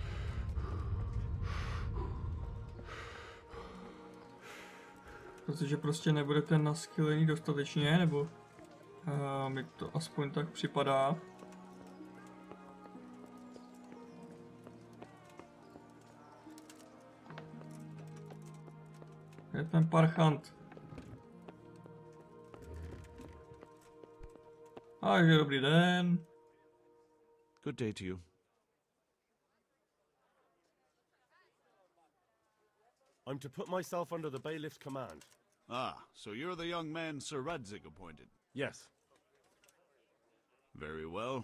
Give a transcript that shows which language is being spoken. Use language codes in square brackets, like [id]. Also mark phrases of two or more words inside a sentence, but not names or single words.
[cs] Protože prostě nebudete naskylený dostatečně, nebo mi to aspoň tak připadá. Je ten parchant. Takže dobrý den. [en] Good day to you. I'm to put myself under the bailiff's command. Ah, so you're the young man Sir Radzig appointed? Yes. Very well.